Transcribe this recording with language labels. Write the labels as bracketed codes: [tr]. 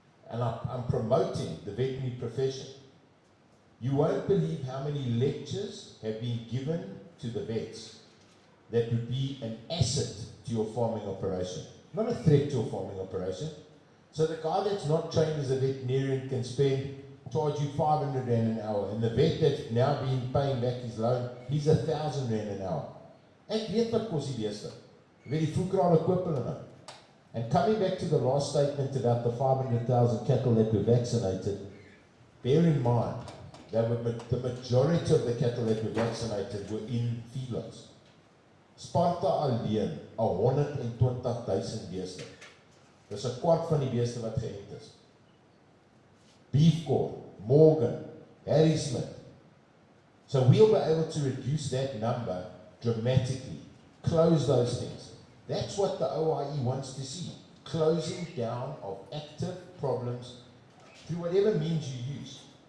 [en] And I'm promoting the veterinary profession. You won't believe how many lectures have been given to the vets that would be an asset to your farming operation, not a threat to your farming operation. So the guy that's not trained as a veterinarian can charge you 500 Rand an hour, and the vet that's now been paying back his loan, he's 1,000 Rand an hour. [af] Ek weet wat kos die beeste. Jy weet die voerkrale koop hulle nou. [en] And coming back to the last statement about the 500,000 cattle that were vaccinated, bear in mind that the majority of the cattle that were vaccinated were in feedlots. [af] Sparta alleen 120,000 beeste. Dis 'n kwart van die beeste wat geënt is. Beefcore, Morgan, Harry Smith. [en] So we'll be able to reduce that number dramatically. Close those things. That's what the OIE wants to see. Closing down of active problems through whatever means you use.